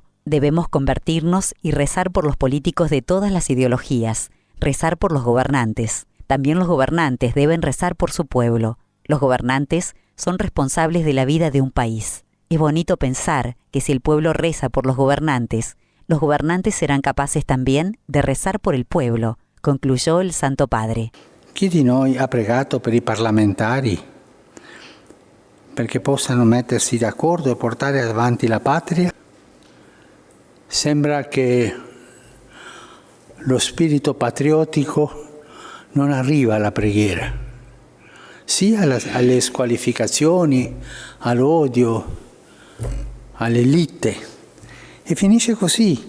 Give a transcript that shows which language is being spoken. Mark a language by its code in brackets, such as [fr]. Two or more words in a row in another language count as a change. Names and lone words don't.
[es] Debemos convertirnos y rezar por los políticos de todas las ideologías, rezar por los gobernantes. También los gobernantes deben rezar por su pueblo. Los gobernantes son responsables de la vida de un país. Es bonito pensar que si el pueblo reza por los gobernantes serán capaces también de rezar por el pueblo, concluyó el Santo Padre. [it] Chi di noi ha pregato per i parlamentari perché possano mettersi d'accordo e portare avanti la patria? Sembra che lo spirito patriottico non arriva alla preghiera, sia alle squalificazioni, all'odio, alle litte, e finisce così.